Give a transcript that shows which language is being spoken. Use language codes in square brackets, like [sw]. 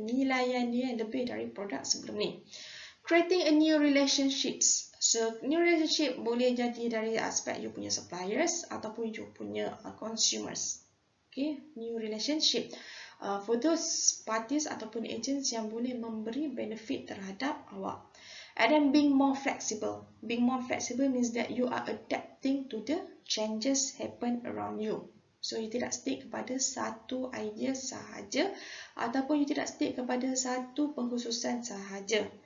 [ms] Nilaian dia lebih dari produk sebelum ni. [en] Creating a new relationships. So new relationship [ms] boleh jadi dari aspek you punya suppliers ataupun you punya consumers. [en] Okay, new relationship. For those parties [ms] ataupun agents yang boleh memberi benefit terhadap awak. [en] And then being more flexible. Being more flexible means that you are adapting to the changes happen around you. [ms] So you tidak stick kepada satu idea sahaja ataupun you tidak stick kepada satu pengkhususan sahaja.